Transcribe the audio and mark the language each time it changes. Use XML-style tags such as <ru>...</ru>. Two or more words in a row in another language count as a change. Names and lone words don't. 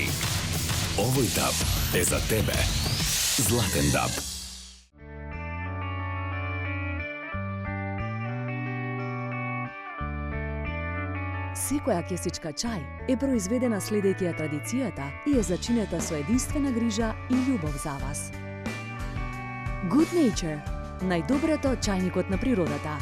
<mk>Овој DAB е за тебе. Златен DAB. Секоја кесичка чај е произведена следејќи ја традицијата и е зачинета со единствена грижа и љубов за вас. Good Nature, најдоброто чајникот на природата.</mk>